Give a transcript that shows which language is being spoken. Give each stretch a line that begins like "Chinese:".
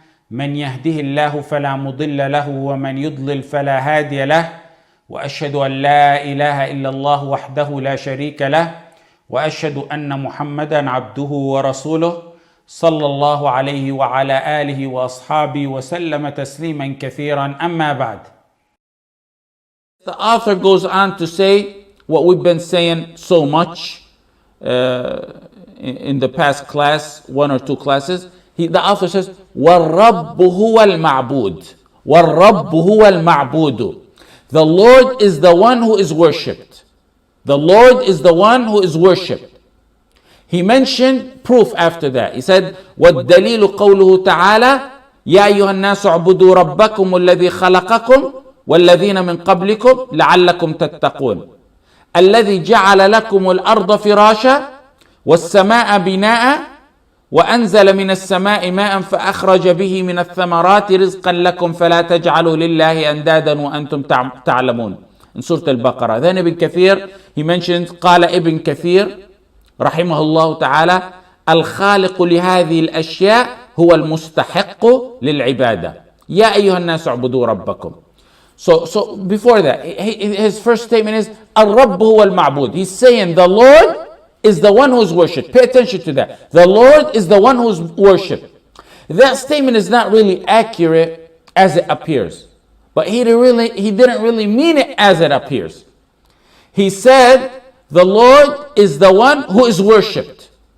Arabic: من يهده الله فلا مضل له ومن يضلل فلا هادي له، وأشهد أن لا إله إلا الله وحده لا شريك له، وأشهد أن محمدا عبده ورسوله صلى الله عليه وعلى آله وأصحابه وسلم تسليما كثيرا. أما بعد.
English: The author goes on to say what we've been saying so much in the past class, one or two classes. The author says,
Arabic: وَالرَّبُّ هُوَ الْمَعْبُودُ وَالرَّبُّ هُوَ الْمَعْبُودُ.
English: The Lord is the one who is worshipped. The Lord is the one who is worshipped. He mentioned proof after that. He said,
Arabic: وَالدَّلِيلُ قَوْلُهُ تَعَالَى يَا أَيُّهَا النَّاسُ اعْبُدُوا رَبَّكُمُ الَّذِي خَلَقَكُمْ وَالَّذِينَ مِنْ قَبْلِكُمْ لَعَلَّكُمْ تَتَّقُونَ الَّذِي جَعَلَ لَكُمُ الْأَرْضَ فِرَاشًا وَالسَّمَاءَ بِنَاءً وأنزل من السماء ماء فأخرج به من الثمرات رزقا لكم فلا تجعلوا لله أندادا وأنتم تعلمون.
English: In Surah Al-Baqarah. Then Ibn Kathir, he mentions,
Arabic: قال ابن كثير رحمه الله تعالى الخالق لهذه الأشياء هو المستحق للعبادة يا أيها الناس اعبدوا ربكم.
English: So before that, his first statement is
Arabic: الرب هو المعبود.
English: He's saying the Lord is the one who is worshipped. Pay attention to that. The Lord is the one who is worshipped. That statement is not really accurate as it appears. But he didn't really mean it as it appears. He said the Lord is the one who is worshipped.